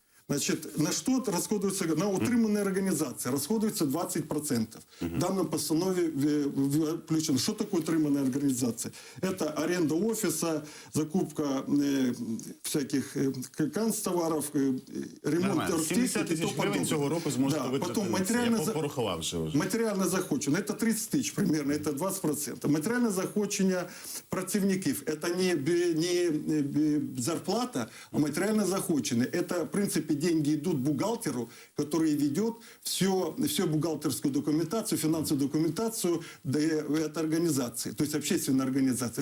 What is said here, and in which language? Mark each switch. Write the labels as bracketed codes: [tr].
[ru] Значит, на что расходуется, на утриманные организации расходуется 20%. В данном постанове включено. Что такое утриманная организация? Это аренда офиса, закупка всяких канцтоваров, ремонт техники. [uk] 70 тисяч гривень цього року зможете витратити. Я порахував вже. Матеріальне заохочення, це 30 тисяч примерно, це 20%. Матеріальне заохочення працівників, це не зарплата, а матеріальне заохочення. Це, в принципі, [ru] деньги идут бухгалтеру, который ведет всю бухгалтерскую документацию, финансовую документацию этой организации, то есть общественной организации.